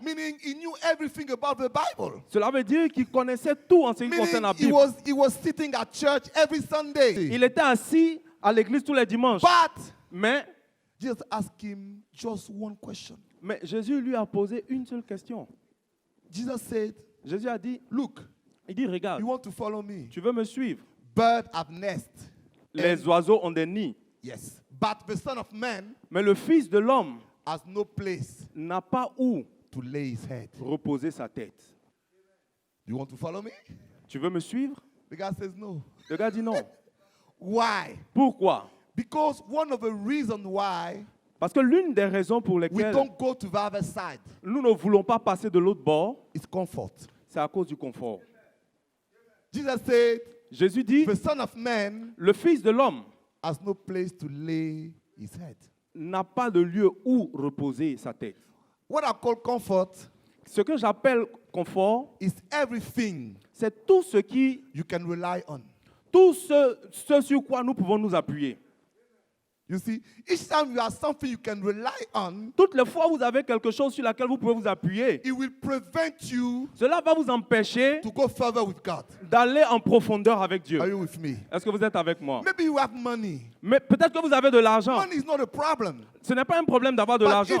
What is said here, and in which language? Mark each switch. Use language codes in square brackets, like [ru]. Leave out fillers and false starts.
[en] Meaning he knew everything about the Bible. [fr] Cela veut dire qu'il connaissait tout en ce qui concerne la [en] Meaning [fr] Bible. [en] he was sitting at church every Sunday. [fr] Il était assis à l'église tous les dimanches. [en] But [fr] Mais [en] just ask him just one question. [fr] Jésus lui a posé une seule question. [en] Jesus said, [fr] Jésus a dit, [en] look, [fr] il dit, regarde, [en] you want to follow me? [fr] tu veux me suivre? [en] Birds have nests. [fr] Les oiseaux ont des nids. [en] Yes. But the Son of Man [fr] Mais le Fils de l'homme [en] has no place [fr] n'a pas où [en] to lay his head. [fr] reposer sa tête. [en] You want to follow me? [fr] Tu veux me suivre? [en] The guy says no. [fr] Le gars dit non. [en] Why? [fr] Pourquoi? [en] Because one of the reasons why [fr] Parce que l'une des raisons pour [en] we [fr] lesquelles [en] don't go to the other side [fr] nous ne voulons pas passer de l'autre bord, [en] is comfort. [fr] c'est à cause du confort. [en] Jesus said, [fr] Jésus dit, [en] the Son of Man [fr] le Fils de l'homme [en] has no place to lay his head. [fr] n'a pas de lieu où reposer sa tête. [en] What I call comfort [fr] Ce que j'appelle confort, [en] is everything [fr] c'est tout ce qui, [en] you can rely on. [fr] tout ce sur quoi nous pouvons nous appuyer. [en] You see, each time you have something you can rely on, [fr] Toutes les fois où vous avez quelque chose sur laquelle vous pouvez vous appuyer, [en] it will prevent you [fr] cela va vous empêcher [en] to go further with God. [fr] d'aller en profondeur avec Dieu. [en] Are you with me? [fr] Est-ce que vous êtes avec moi? [en] Maybe you have money. [fr] Mais peut-être que vous avez de l'argent. [en] Money is not a problem. [fr] Ce n'est pas un problème d'avoir de [en] But [fr] l'argent.